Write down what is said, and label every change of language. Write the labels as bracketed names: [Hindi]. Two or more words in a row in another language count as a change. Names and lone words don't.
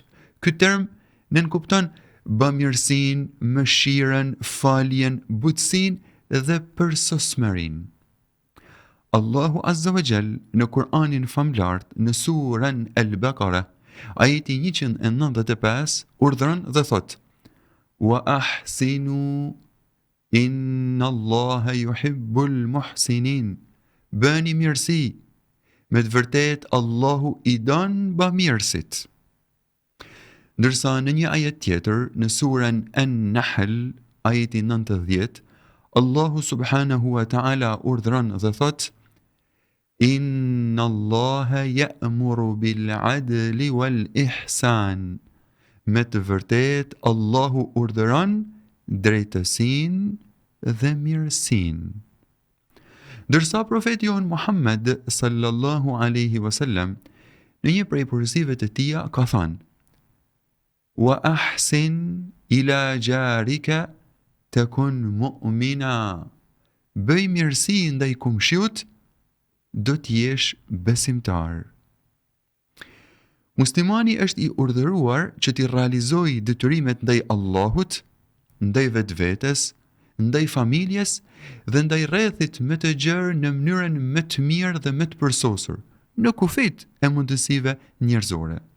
[Albanian] Ky term nënkupton bamirësinë, mëshirën, faljen, butësinë dhe përsosmërinë. Allahu [Arabic] عز وجل [Albanian] në Kur'anin famlart në surën Al-Baqara, ajeti 195 urdhëron dhe thot: [Arabic] وأحسنوا إن الله يحب المحسنين. [Albanian] Bëni mirësi, me të vërtet Allahu i don bamirësit. Ndërsa në një ajet tjetër në surën An-Nahl, ajeti 90, Allahu [Arabic] سبحانه وتعالى [Albanian] urdhëron dhe thot: [Arabic] إن الله يأمر بالعدل والإحسان. [Albanian] Me të vërtet Allahu urdhëron drejtësinë dhe mirësinë. Ndërsa profeti jon Muhammed [Arabic] صلى الله عليه وسلم [Albanian] në një prej përgjigjeve të tija ka thënë: [Arabic] وأحسن إلى جارك تكن مؤمنا. [Albanian] Bëj mirësi ndaj kumshiut, do të jesh besimtar. Muslimani është i urdhëruar që të realizojë detyrimet ndaj Allahut, ndaj vetvetes, ndaj familjes dhe ndaj rrethit më të gjerë në mënyrën më të mirë dhe më të përsosur, në kufit e mundësive njerëzore.